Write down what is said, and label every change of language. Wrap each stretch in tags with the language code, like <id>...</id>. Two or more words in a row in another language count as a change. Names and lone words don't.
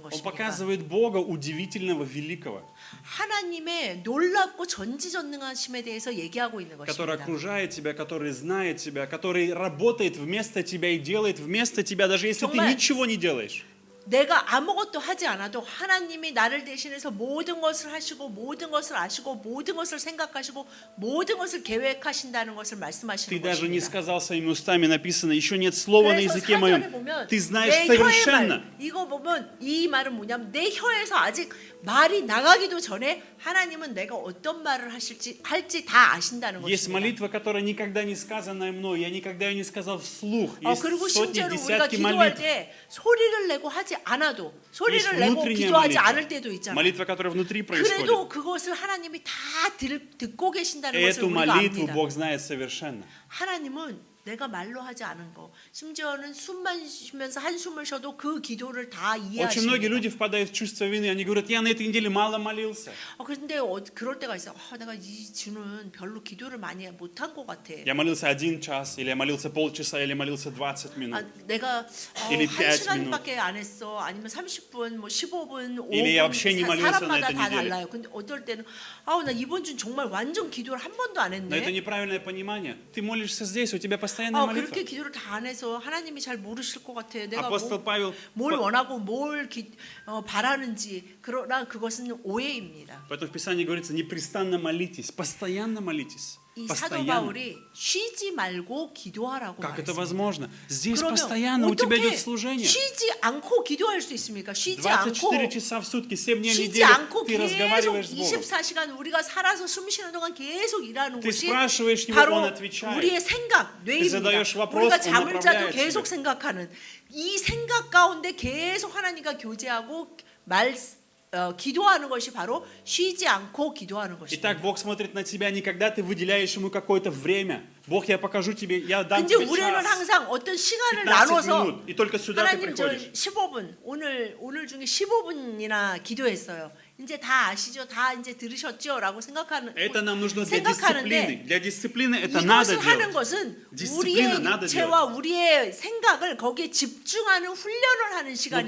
<ru>Он</ru> <ko>것입니까?</ko> <ru>показывает Бога удивительного, великого,</ru> <ko>하나님의 놀랍고 전지전능하심에 대해서 얘기하고 있는</ko> <ru>который</ru> <ko>것입니다.</ko> <ru>окружает тебя, который знает тебя, который работает вместо тебя и делает вместо тебя, даже если ты</ru> <ko>정말</ko> <ru>ничего не делаешь.</ru> <ko>내가 아무것도 하지 않아도 하나님이 나를 대신해서 모든 것을 하시고 모든 것을 아시고 모든 것을 생각하시고 모든 것을 계획하신다는 것을</ko> <ru>Ты</ru> <ko>말씀하시는</ko> <ru>даже не</ru> <ko>것입니다.</ko> <ru>сказал своими устами, написано, еще нет слова на</ru> <ko>그래서</ko> <ru>языке</ru> <ko>사절에</ko> <ru>моем.</ru> <ko>보면</ko> <ru>Ты знаешь</ru> <ko>내 혀의</ko> <ru>совершенно.</ru> <ko>말 이거 보면 이 말은 뭐냐면 내 혀에서 아직 말이 나가기도 전에 하나님은 내가 어떤 말을 할지 다 아신다는</ko> <ru>Есть</ru> <ko>것입니다.</ko> <ru>молитва, которая никогда не сказанная мной, я никогда ее не сказал вслух. Есть</ru> <ko>그리고</ko> <ru>сотни,</ru> <ko>심지어는 우리가</ko> <ru>десятки</ru> <ko>기도할</ko> <ru>молитв.</ru> <ko>때 소리를 내고 하지 않아도</ko> <ru>Есть</ru> <ko>소리를 내고</ko> <ru>внутренняя</ru> <ko>기도하지</ko> <ru>молитва.</ru> <ko>않을 때도 있잖아요.</ko> <ru>Молитва, которая внутри происходит.</ru> <ko>그래도 그것을 하나님이 다 듣고 계신다는 것을</ko> <ru>Эту</ru> <ko>우리가</ko> <ru>молитву</ru> <ko>압니다.</ko> <ru>Бог знает совершенно.</ru> <ko>하나님은 내가 말로 하지 않은 거, 심지어는 숨만 쉬면서 한숨을 쉬어도 그 기도를 다</ko> <ru>Очень многие</ru> <ko>이해하십니다.</ko> <ru>люди впадают в чувство вины, они говорят, я на этой неделе мало молился.</ru> <ko>그런데 그럴 때가 있어요. 내가 이 주는 별로 기도를 많이 못한 것 같아.</ko> <ru>Я молился 1 час, или я молился полчаса, или молился 20 минут.</ru> <ko>내가</ko> <ru>Или</ru> <ko>한 5 시간밖에 안 했어. 아니면 30분, 뭐 15분,</ko> <ru>Или я</ru> <ko>5분</ko> <ru>вообще не молился на</ru> <ko>사람마다</ko> <ru>этой</ru> <ko>다</ko> <ru>неделе.</ru> <ko>달라요. 근데 어떨 때는 나 이번 주 정말 완전 기도를 한 번도 안</ko> <ru>Но это</ru> <ko>했네.</ko> <ru>неправильное понимание. Ты молишься здесь, у тебя постоянная молитва.</ru> <ko>그렇게 기도를 다 안 해서 하나님이 잘 모르실 것 같아. 내가</ko> <ru>Апостол Павел,</ru> <ko>뭘 원하고 뭘 바라는지 그러나 그것은 오해입니다.</ko> <ru>поэтому в Писании говорится, непрестанно молитесь, постоянно молитесь.</ru> <ko>이 사도</ko> <ru>постоянно.</ru> <ko>바울이 쉬지 말고 기도하라고</ko> <ru>Как это</ru> <ko>말했습니다.</ko> <ru>возможно? Здесь</ru> <ko>그러면</ko> <ru>постоянно у тебя</ru> <ko>어떻게</ko> <ru>идет служение.</ru> <ko>쉬지 않고 기도할 수 있습니까? 쉬지 않고</ko> <ru>24 часа в сутки, 7 дней в</ru> <ko>쉬지</ko> <ru>неделю</ru> <ko>않고</ko> <ru>ты</ru> <ko>계속</ko> <ru>разговариваешь с Богом.</ru> <ko>24시간 우리가 살아서 숨 쉬는 동안 계속 일하는</ko> <ru>Ты</ru> <ko>것이</ko> <ru>спрашиваешь его,</ru> <ko>바로</ko> <ru>он отвечает.</ru> <ko>우리의 생각, 뇌입니다.</ko> <ru>задаешь вопрос,</ru> <ko>우리가</ko> <ru>он</ru> <ko>잠을 자도</ko> <ru>направляет</ru> <ko>계속</ko> <ru>тебя.</ru> <ko>생각하는 이 생각 가운데 계속 하나님과 교제하고 기도하는 것이 바로 쉬지 않고 기도하는 것입니다.</ko> <ru>Итак, Бог смотрит на тебя не когда ты выделяешь ему какое-то время. Бог, я покажу тебе, я дам</ru> <ko>근데</ko> <ru>тебе</ru> <ko>우리는</ko> <ru>час,</ru> <ko>항상 어떤 시간을</ko> <ru>15</ru> <ko>나눠서</ko> <ru>минут, и только сюда ты</ru> <ko>하나님 저</ko> <ru>приходишь.</ru> <ko>15분 오늘 중에 15분이나 기도했어요. 이제 다 아시죠? 다 이제 들으셨죠?라고 생각하는</ko> <ru>Это нам нужно для</ru> <ko>생각하는데</ko> <ru>дисциплины. Для дисциплины это надо</ru> <ko>이것을 하는</ko> <ru>делать.</ru> <ko>것은</ko> <ru>Дисциплина</ru> <ko>우리의</ko> <ru>надо</ru> <ko>육체와 우리의 생각을 거기에 집중하는 훈련을 하는 시간이지</ko>